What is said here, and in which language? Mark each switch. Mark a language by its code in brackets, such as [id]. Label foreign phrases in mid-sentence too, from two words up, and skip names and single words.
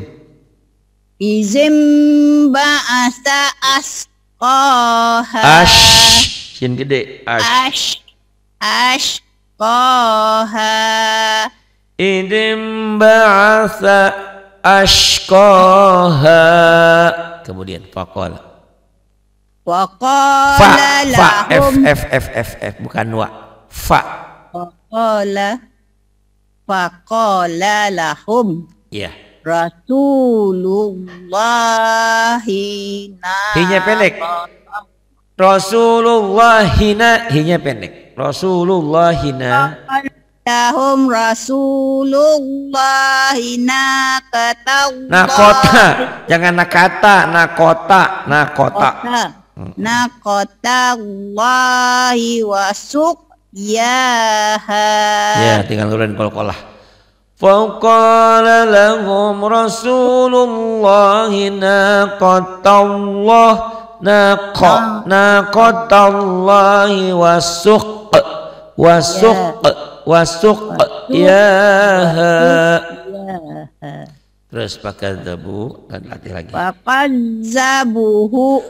[ar] إذ انبعث أشقاها. [id] Shin gede. [ar] Ashqaha. إذ انبعث أشقاها. [id] Kemudian faqala. [ar] وقال لهم. [id] F bukan wa. Fa. [ar] فقال لهم [id] Iya. [ar] Rasulullahi [id] Hinya pendek. Rasulullahina. Hinya pendek. [ar] Rasulullahina. لهم رسول الله ناقة الله. [id] Nakota. Jangan nakota. [ar] ناقة الله وسقياها. [id] Ya, tinggal nurunin qalqalah. [ar] فقال لهم رسول الله ناقة الله وسقياها. [id] Terus fakadzabu dan latih lagi. [ar] Fakadzabuhu.